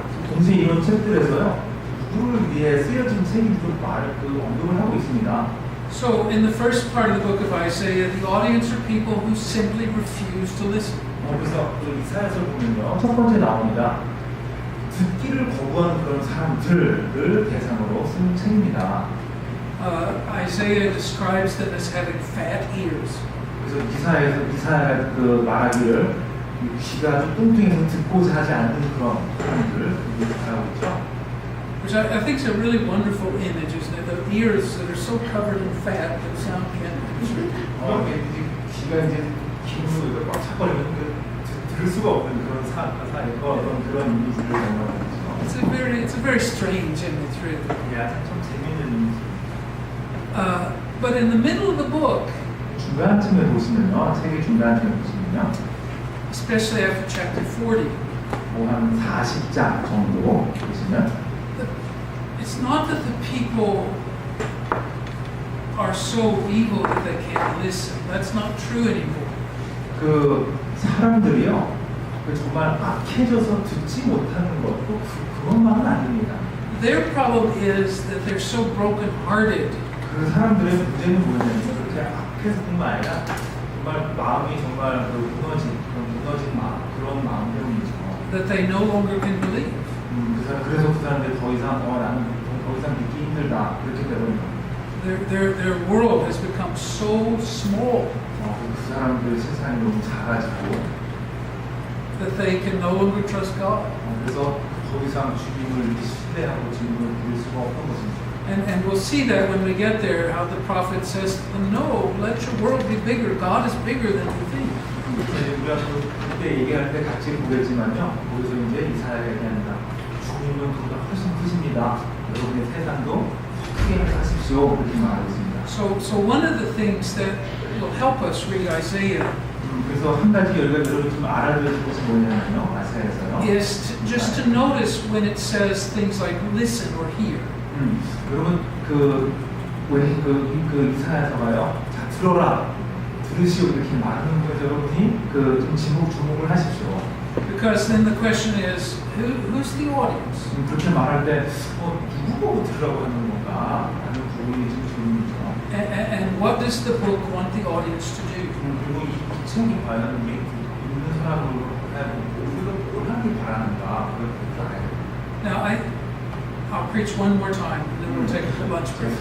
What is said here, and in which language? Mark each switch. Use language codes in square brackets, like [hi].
[ko] 동시에 이런 책들에서요, 누구를 위해 쓰여진 책인지도 언급을 하고 있습니다. [en] So in the first part of the book of Isaiah, the audience are people who simply refuse to listen. [ko] 그래서 이사야서 보면요, 첫 번째 나옵니다. 듣기를 거부하는 그런 사람들을 대상으로 쓴 책입니다. [en] Isaiah describes them as having fat ears. [ko] 그래서 이사야 그 말하기를 귀가 아주 뚱뚱해서 듣고자 하지 않는 그런 사람들을 말하고 있죠. [en] Which I think is a really wonderful image, isn't it? The ears that are so covered in fat that sound can't penetrate. [ko] 귀가 이제 기름으로 꽉 차버리면 들을 수가 없는 그런 그런 이미지를 정말 [en] It's a very strange image, really. [ko] 참 재미있는 이미지. [en] But in the middle of the book, [ko] 중간쯤에 보시면요, 책의 중간쯤에 보시면요, [en] especially after chapter 40, [ko] 한 40장 정도 보시면. [en] It's not that the people are so evil that they can't listen. That's not true anymore. [ko] 그 사람들이요, 정말 악해져서 듣지 못하는 것도 그것만은 아닙니다. [en] Their problem is that they're so broken-hearted. [ko] 그 사람들의 문제는 뭐냐면 그렇게 악해서뿐만 아니라 정말 마음이 정말 무너진 마음, 그런 마음 때문이죠. [en] That they no longer can believe. [ko] 그래서 그 사람들이 더 이상 나는 더 이상 믿기 힘들다 그렇게 되는 거예요. [en] Their world has become so small. [ko] 그 사람들의 세상이 너무 작아지고 [en] that they can no longer trust God. [ko] 그래서 더 더 이상 주님을 신뢰하고 주님을 부를 수가 없는 것입니다. [en] And we'll see that when we get there, how the prophet says, no, let your world be bigger. God is bigger than you think. [ko] 우리가 그때 얘기할 때 같이 보겠지만요. 거기서 이제 이사야가 얘기한다. 주님은 그보다 훨씬 크십니다. 여러분의 세상도 크게 하십시오. 그렇게 말하고 있습니다. [en] So one of the things that will help us read Isaiah [ko] 그래서 한 가지 여러분 좀 알아줘야 될 것이 뭐냐면요. 이사야에서요. [en] is just to notice when it says things like listen or hear. [ko] 여러분 그 이사야서가요. 자 들어라, 들으시오 이렇게 말하는 거예요. 여러분이 좀 주목을 하십시오. [en] Because then the question is, who's the audience? [ko] 그렇게 말할 때 누구 보고 들으라고 하는 건가? 라는 부분이 좀 질문이죠. [en] And what does the book want the audience to do? [ko] 그리고 이 책이 과연 읽는 사람으로 우리가 뭘 하길 바라는가? 그걸 알아야 돼요. [en] Now I'll preach one more time, and then we'll take a lunch break.